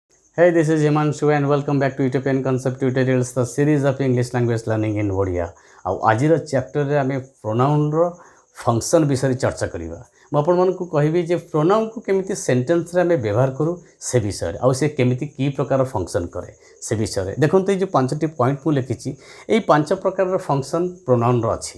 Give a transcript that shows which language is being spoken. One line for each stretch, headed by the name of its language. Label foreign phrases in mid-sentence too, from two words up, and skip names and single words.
English: Hey, this is Himanshu and welcome back to Utopian Concept Tutorials, the series of English language learning in Odia.
Odia: ଆଉ ଆଜିର ଚ୍ୟାପ୍ଟରରେ ଆମେ ପ୍ରୋନାଉନର ଫଙ୍କସନ୍ ବିଷୟରେ ଚର୍ଚ୍ଚା କରିବା। ମୁଁ ଆପଣମାନଙ୍କୁ କହିବି ଯେ ପ୍ରୋନାଉନକୁ କେମିତି ସେଣ୍ଟେନ୍ସରେ ଆମେ ବ୍ୟବହାର କରୁ ସେ ବିଷୟରେ, ଆଉ ସେ କେମିତି କି ପ୍ରକାର ଫଙ୍କସନ୍ କରେ ସେ ବିଷୟରେ। ଦେଖନ୍ତୁ ଏଇ ଯେଉଁ 5ଟି ପଏଣ୍ଟ ମୁଁ ଲେଖିଛି, ଏଇ 5 ପ୍ରକାରର ଫଙ୍କସନ୍ ପ୍ରୋନାଉନର ଅଛି।